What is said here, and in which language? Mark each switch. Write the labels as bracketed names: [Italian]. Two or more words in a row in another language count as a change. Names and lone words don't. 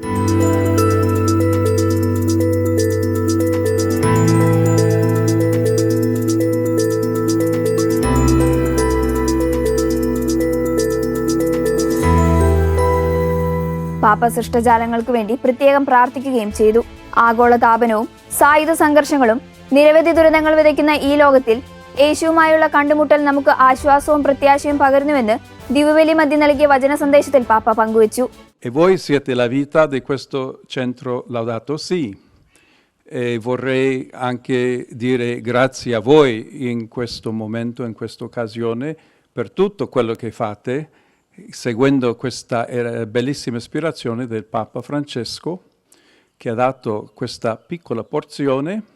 [Malayalam] പാപ്പ സൃഷ്ടജാലങ്ങൾക്ക് വേണ്ടി പ്രത്യേകം പ്രാർത്ഥിക്കുകയും ചെയ്തു. ആഗോള താപനവും സായുധ സംഘർഷങ്ങളും നിരവധി ദുരന്തങ്ങൾ വിതയ്ക്കുന്ന ഈ ലോകത്തിൽ യേശുവുമായുള്ള കണ്ടുമുട്ടൽ നമുക്ക് ആശ്വാസവും പ്രത്യാശയും പകരുന്നുവെന്ന് ദിവ്യബലി മധ്യ നൽകിയ വചന സന്ദേശത്തിൽ പാപ്പ പങ്കുവച്ചു. [Italian] E voi siete la vita di questo centro Laudato Si. E vorrei anche dire grazie a voi in questo momento, in questa occasione, per tutto quello che fate, seguendo questa bellissima ispirazione del Papa Francesco, che ha dato questa piccola porzione,